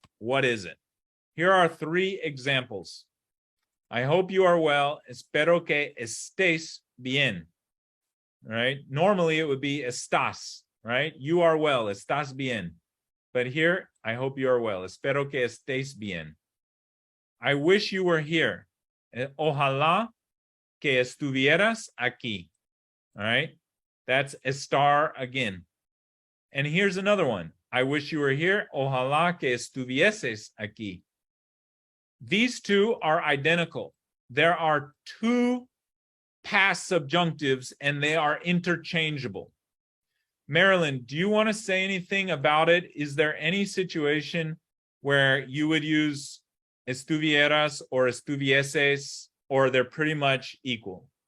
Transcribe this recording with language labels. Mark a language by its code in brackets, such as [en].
[en] What is it? Here are 3 examples. I hope you are well. [es] Espero que estés bien. Right? [en] Normally it would be estás, right? You are well. [es] Estás bien. [en] But here, I hope you are well. [es] Espero que estés bien. [en] I wish you were here. [es] Ojalá que estuvieras aquí. [en] All right? That's estar again. And here's another one. I wish you were here. [es] Ojalá que estuvieses aquí. [en] These 2 are identical. There are 2 past subjunctives, and they are interchangeable. Marilyn, do you want to say anything about it? Is there any situation where you would use estuvieras or estuvieses, or they're pretty much equal?